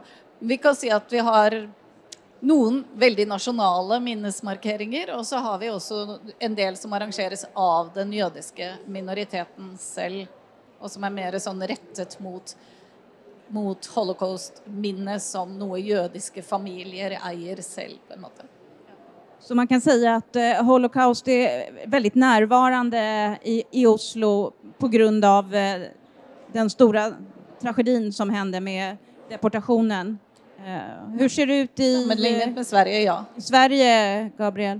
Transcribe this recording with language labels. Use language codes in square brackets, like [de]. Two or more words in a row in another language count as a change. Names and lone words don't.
[no] Vi kan si at vi har noen veldig nasjonale minnesmarkeringer, og så har vi også en del som arrangeres av den jødiske minoriteten selv, og som mer sånn rettet mot holocaust-minnet som noe jødiske familier eier selv, på en måte. [sv] Så man kan säga att Holocaust är väldigt närvarande i Oslo på grund av den stora tragedin som hände med deportationen. Hur ser det ut med Sverige, ja. Sverige, Gabriel?